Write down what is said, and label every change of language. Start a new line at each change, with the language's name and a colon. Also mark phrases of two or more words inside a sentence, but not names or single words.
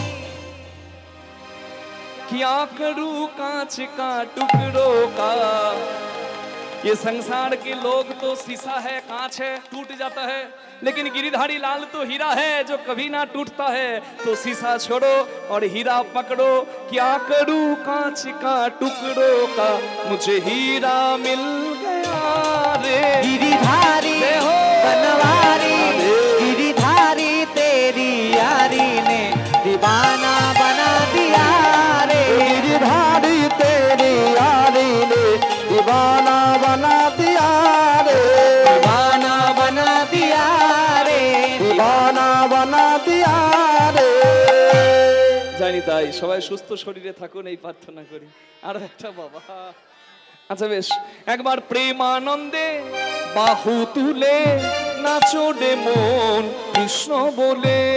Hindi: क्या करूं कांच का टुकड़ों का, ये संसार के लोग तो शीशा है, कांच है, टूट जाता है, लेकिन गिरिधारी लाल तो हीरा है जो कभी ना टूटता है। तो शीशा छोड़ो और हीरा पकड़ो। क्या करूं कांच का टुकड़ों का, मुझे हीरा मिल गया रे। गिरिधारी जय हो। बनवारी, गिरिधारी तेरी यारी ने दीवाना बना दिया रे। गिरिधारी तेरी यारी ने दीवाना बना दिया रे। दीवाना बना दिया रे। दीवाना बना दिया रे।
Bangla: জানি তাই সবাই সুস্থ শরীরে থাকুন এই প্রার্থনা করি। আর একটা বাবা, আচ্ছা বেশ, একবার প্রেমানন্দে বাহু তুলে নাচো রে মন কৃষ্ণ বলে।